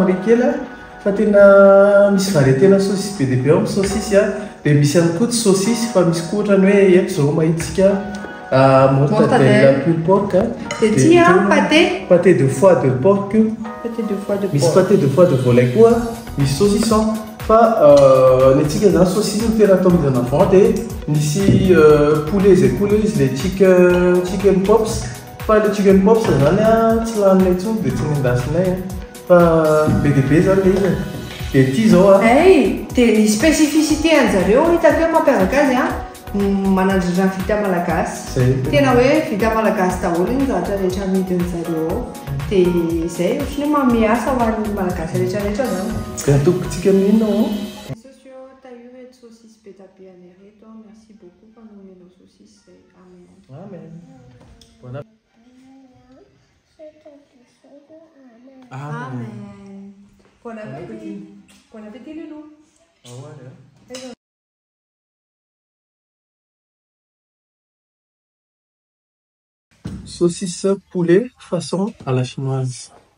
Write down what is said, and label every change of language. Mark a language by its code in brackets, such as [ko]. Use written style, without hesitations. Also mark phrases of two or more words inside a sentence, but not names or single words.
[mg] amin'ireny kely fa tena misy variété na saosisy be dia be amin'ny saosisy dia misy ihany koa tsy saosisy fa misy koa ohatrany hoe eto zao mahitsika [fr] mortadelle pure porc [mg] dia [fr] pâté de foie de porc [mg] misy [fr] pâté de foie de volaille [mg] koa misy saucisson fa ny antsika zany saosisy no tena atao amizany avant dia misy poulet zay koa le izy le [en] chicken pops [mg] fa le [en] chicken pops [mg] zany tsy laninay intsony dia tsy nendasinay fa be dia be zany le izy dia ty zao dia ny spécificité an'zareo hitakeo mampiavaka azy manandrana vita malagasy tena hoe vita malagasy daholo ny zavatra rehetra amidin'zareo ao dia zay ohatrany hoe mamiasa ho an'ny malagasy rehetrarehetra zany dia atokitsika amin'inona [fr] saucisse pétapé anéreto. Merci beaucoup pour nous nos saucisses. Amen. Amen. Bon appétit. Amen. Bon appétit. Bon appétit, Loulou. Au revoir. Saucisse poulet façon à la chinoise.